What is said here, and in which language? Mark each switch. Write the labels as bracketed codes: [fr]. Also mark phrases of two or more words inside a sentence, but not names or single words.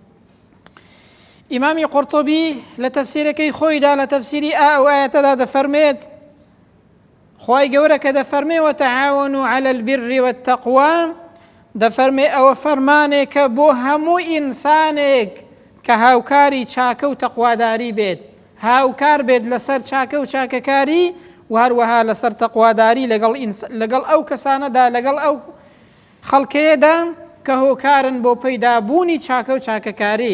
[ckb] ئیمامی قورتوبی لە تەفسیرەکەی خۆیدا لە تەفسیری ئەو ئاەتەدا دەفەرمێت خوای گەورە کە دەفەرمێ [ar] وتعاونوا على البر والتقوى، [ckb] دەفەرمێ ئەوە فەرمانێکە بۆ هەموو ئینسانێک کە هاوکاری چاکە و تەقواداری بێت، هاوکار بێت لەسەر چاکە و چاکەکاری و هەروەها لەسەر تەقواداری لەگەڵ ئەو کەسانەدا، لەگەڵ ئەو خەڵکەیەدا کە هۆکارن بۆ پەیدابوونی چاکە و چاکەکاری.